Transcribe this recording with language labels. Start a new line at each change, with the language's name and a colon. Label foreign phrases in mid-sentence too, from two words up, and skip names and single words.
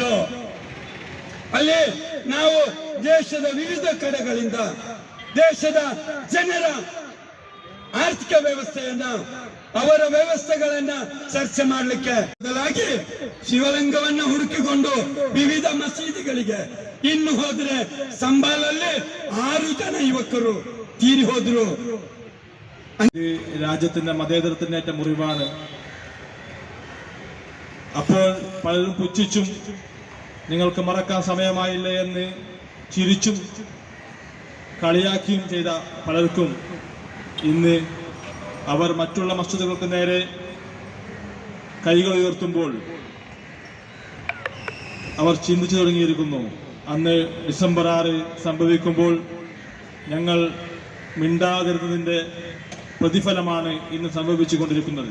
Kannada: ಅಲ್ಲಿ ನಾವು ದೇಶದ ವಿವಿಧ ಕಡೆಗಳಿಂದ ದೇಶದ ಜನರ ಆರ್ಥಿಕ ವ್ಯವಸ್ಥೆಯನ್ನ, ಅವರ ವ್ಯವಸ್ಥೆಗಳನ್ನ ಚರ್ಚೆ ಮಾಡಲಿಕ್ಕೆ ಬದಲಾಗಿ ಶಿವಲಿಂಗವನ್ನ ಹುಡುಕಿಕೊಂಡು ವಿವಿಧ ಮಸೀದಿಗಳಿಗೆ, ಇನ್ನು ಹೋದ್ರೆ ಸಂಬಾಲಲ್ಲಿ 6 ಜನ യുവಕರು ತೀರಿ ಹೋದ್ರು.
Malayalam: രാജ്യത്തിന്റെ മതേതരത്തിനേറ്റ മുറിവാണ്. അപ്പോൾ പലരും പുച്ഛിച്ചും നിങ്ങൾക്ക് മറക്കാൻ സമയമായില്ലേ എന്ന് ചിരിച്ചും കളിയാക്കിയും ചെയ്ത പലർക്കും ഇന്ന് അവർ മറ്റുള്ള മസ്ജിദുകൾക്ക് നേരെ കൈകൾ ഉയർത്തുമ്പോൾ അവർ ചിന്തിച്ചു തുടങ്ങിയിരിക്കുന്നു, അന്ന് ഡിസംബർ 6 സംഭവിക്കുമ്പോൾ ഞങ്ങൾ മിണ്ടാതിരുന്നതിൻ്റെ പ്രതിഫലമാണ് ഇന്ന് സംഭവിച്ചുകൊണ്ടിരിക്കുന്നത്.